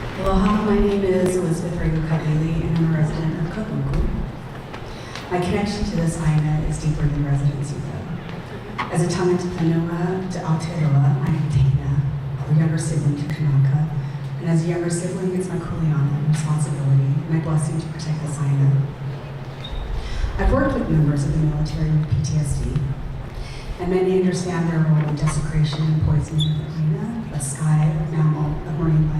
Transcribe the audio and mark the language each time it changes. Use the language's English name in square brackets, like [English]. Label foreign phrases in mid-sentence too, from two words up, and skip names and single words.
[English] Aloha, my name is Elizabeth Rego-Kaili, and I'm a resident of Kahuku. My connection to this aina is deeper than residency, though. As a [Māori] tangata whenua [English] to Aotearoa, I am Taina, a younger sibling to Kanaka, and as a younger sibling, it's my kuleana and responsibility, and my blessing to protect this aina. I've worked with members of the military with PTSD, and many understand their role in desecration and poisoning of the aina, a sky, a mammal, of marine life.